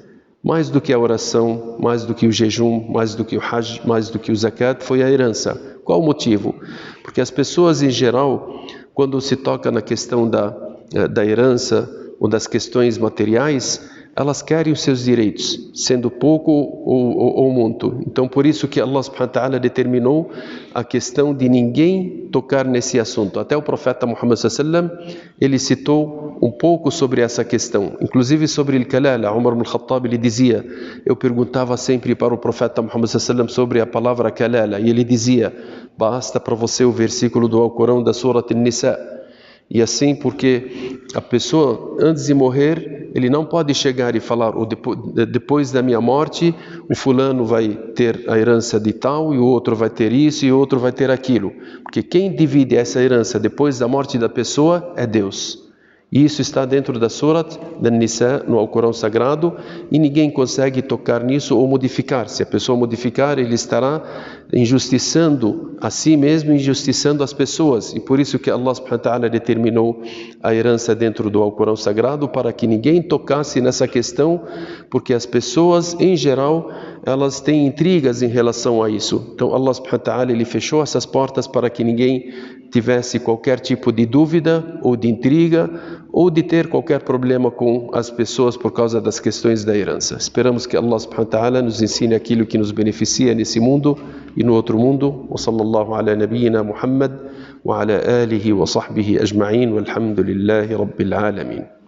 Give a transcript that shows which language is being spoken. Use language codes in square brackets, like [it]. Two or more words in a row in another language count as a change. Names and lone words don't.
[pt] Mais do que a oração, mais do que o jejum, mais do que o hajj, mais do que o zakat, foi a herança. Qual o motivo? Porque as pessoas em geral, quando se toca na questão da herança ou das questões materiais, elas querem os seus direitos, sendo pouco ou muito. Então, por isso que Allah [ar] سبحانه وتعالى [pt] determinou a questão de ninguém tocar nesse assunto. Até o profeta Muhammad [ar] صلى الله عليه وسلم, [pt] ele citou um pouco sobre essa questão. Inclusive sobre o kalala, Umar ibn al-Khattab, ele dizia, eu perguntava sempre para o profeta Muhammad [ar] صلى الله عليه وسلم [pt] sobre a palavra kalala, e ele dizia: basta para você o versículo do Alcorão da Surat An-Nisa. E assim, porque a pessoa, antes de morrer, ele não pode chegar e falar: depois da minha morte, o fulano vai ter a herança de tal, e o outro vai ter isso, e o outro vai ter aquilo. Porque quem divide essa herança depois da morte da pessoa é Deus. E isso está dentro da Surat An-Nisa, no Alcorão Sagrado, e ninguém consegue tocar nisso ou modificar. Se a pessoa modificar, ele estará injustiçando a si mesmo, injustiçando as pessoas. E por isso que Allah [ar] سبحانه وتعالى [pt] determinou a herança dentro do Alcorão Sagrado, para que ninguém tocasse nessa questão, porque as pessoas, em geral, elas têm intrigas em relação a isso. Então Allah [ar] سبحانه وتعالى, [pt] ele fechou essas portas para que ninguém tivesse qualquer tipo de dúvida ou de intriga ou de ter qualquer problema com as pessoas por causa das questões da herança. Esperamos que Allah [ar] سبحانه وتعالى [pt] nos ensine aquilo que nos beneficia nesse mundo e no outro mundo. [ar] وصلى الله على نبينا محمد وعلى آله وصحبه أجمعين والحمد لله رب العالمين.